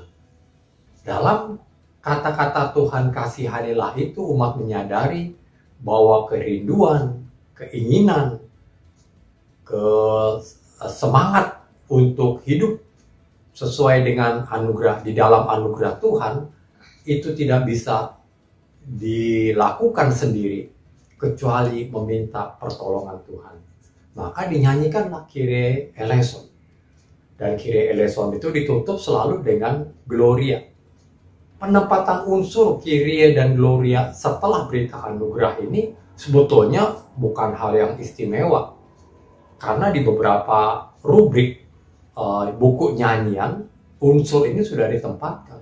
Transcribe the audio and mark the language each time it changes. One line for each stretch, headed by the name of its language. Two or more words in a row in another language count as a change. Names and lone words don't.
Indonesian: Dalam kata-kata Tuhan kasihanilah itu umat menyadari bahwa kerinduan, keinginan, semangat untuk hidup sesuai dengan anugerah di dalam anugerah Tuhan itu tidak bisa dilakukan sendiri kecuali meminta pertolongan Tuhan. Maka dinyanyikanlah
Greek: Kyrie eleison.
Indonesian: Dan
Greek: Kyrie eleison
Indonesian: itu ditutup selalu dengan Gloria. Penempatan unsur Kyrie dan Gloria setelah berita anugerah ini sebetulnya bukan hal yang istimewa. Karena di beberapa rubrik buku nyanyian, unsur ini sudah ditempatkan.